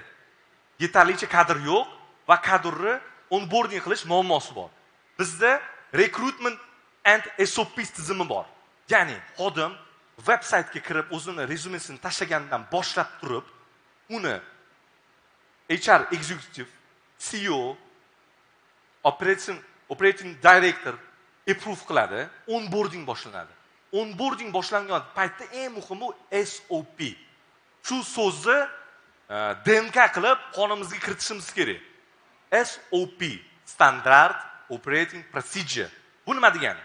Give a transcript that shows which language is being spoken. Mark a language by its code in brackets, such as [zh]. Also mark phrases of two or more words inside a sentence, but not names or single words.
[uz] Yetarlicha kadr yo'q va kadrni onboarding qilish muammosi bor. Bizda [en] recruitment and SOP [uz] tizimi bor. Ya'ni xodim veb-saytga kirib o'zini rezyumesini tashlagandan boshlab turib, uni [en] HR executive, CEO, operating director approve [uz] qiladi, onboarding boshlanadi. Onboarding boshlangan paytda eng muhimi SOP. Shu so'zni DNK qilib qonimizga kiritishimiz kerak. SOP, [en] Standard Operating Procedure. [uz] Bu nima degani?